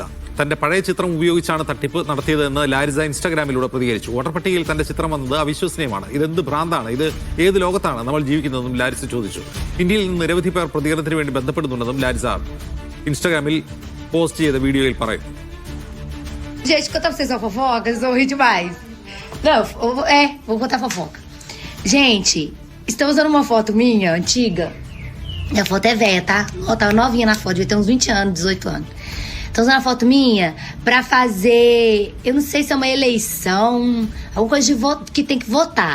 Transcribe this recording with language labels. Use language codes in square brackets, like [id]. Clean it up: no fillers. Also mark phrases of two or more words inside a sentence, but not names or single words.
[ml] തന്റെ പഴയ ചിത്രം ഉപയോഗിച്ചാണ് തട്ടിപ്പ് നടത്തിയതെന്ന് ലാരിസ ഇൻസ്റ്റാഗ്രാമിലൂടെ പ്രതികരിച്ചു. വോട്ടർ പട്ടികയിൽ തന്റെ ചിത്രം വന്നത് അവിശ്വസനീയമാണ്. ഇതെന്ത് ഭ്രാന്താണ്? ഇത് ഏത് ലോകത്താണ് നമ്മൾ ജീവിക്കുന്നതെന്നും ലാരിസ ചോദിച്ചു. ഇന്ത്യയിൽ നിന്ന് നിരവധി പേർ പ്രതികരണത്തിന് വേണ്ടി ബന്ധപ്പെടുന്നുണ്ടെന്നും ലാരിസ ഇൻസ്റ്റാഗ്രാമിൽ പോസ്റ്റ് ചെയ്ത വീഡിയോയിൽ പറയുന്നു. [pt] Gente, contar pra vocês uma fofoca, vocês vão rir demais. Não, vou contar fofoca. Gente, estão usando uma foto minha, antiga. Minha foto é velha, tá? Ó, tava novinha na foto, devia ter uns 20 anos, 18 anos. Estão usando a foto minha pra fazer, eu não sei se é uma eleição, alguma coisa de voto, que tem que votar.